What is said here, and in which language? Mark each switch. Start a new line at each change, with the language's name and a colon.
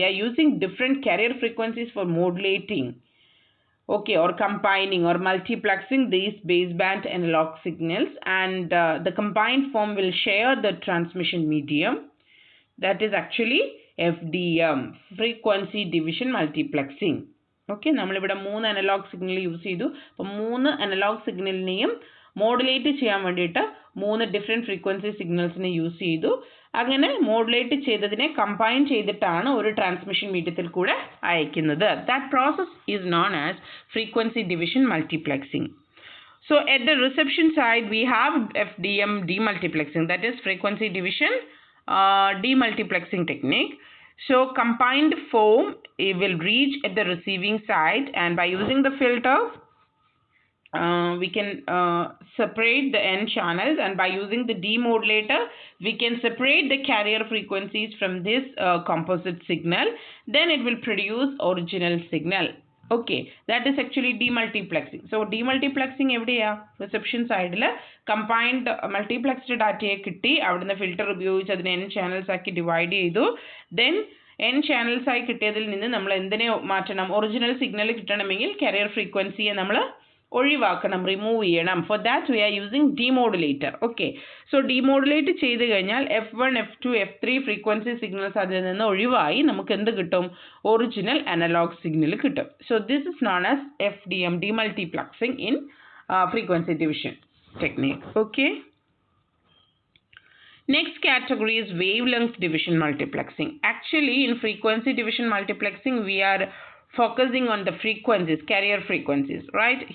English: We are using different carrier frequencies for modulating, okay, or combining or multiplexing these baseband analog signals, and the combined form will share the transmission medium. That is actually FDM, frequency division multiplexing.
Malayalam: Okay, നമ്മളിവിടെ 3 analogue signal use ചെയ്തു. അപ്പോൾ 3 analogue സിഗ്നലിനെയും modulate ചെയ്യാൻ വേണ്ടിയിട്ട് 3 different frequency സിഗ്നൽസിനെ use ചെയ്തു. അങ്ങനെ modulate ചെയ്തതിനെ combine ചെയ്തിട്ടാണ് ഒരു ട്രാൻസ്മിഷൻ മീഡിയത്തിൽ കൂടെ അയക്കുന്നത്.
English: That process is known as frequency division multiplexing. So at the reception side we have FDM demultiplexing, that is frequency division demultiplexing technique. So combined form, it will reach at the receiving side, and by using the filter we can separate the n channels, and by using the demodulator we can separate the carrier frequencies from this composite signal. Then it will produce original signal. Okay, that is actually demultiplexing.
Malayalam: So demultiplexing എവിടെയാ? Reception സൈഡിൽ combined മൾട്ടിപ്ലെക്സ്ഡ് ഡാറ്റയെ കിട്ടി, അവിടുന്ന് filter ഉപയോഗിച്ച് അതിനെ n channels ആക്കി divide ചെയ്തു. Then n channels ആയി കിട്ടിയതിൽ നിന്ന് നമ്മൾ എന്തിനെ മാറ്റണം? ഒറിജിനൽ സിഗ്നൽ കിട്ടണമെങ്കിൽ കാരിയർ ഫ്രീക്വൻസിയെ നമ്മൾ ഒഴിവാക്കണം, റിമൂവ് ചെയ്യണം.
English: For that we are using demodulator.
Malayalam: Okay, so demodulate ചെയ്ത് കഴിഞ്ഞാൽ F1, F2, F3 frequency signals അതിൽ നിന്ന് ഒഴിവായി നമുക്ക് എന്ത് കിട്ടും? ഒറിജിനൽ അനലോഗ് സിഗ്നൽ കിട്ടും.
English: So this is known as FDM, demultiplexing in frequency division technique. Okay. Next category is wavelength division multiplexing. Actually in frequency division multiplexing we are focusing on the frequencies, carrier frequencies, right?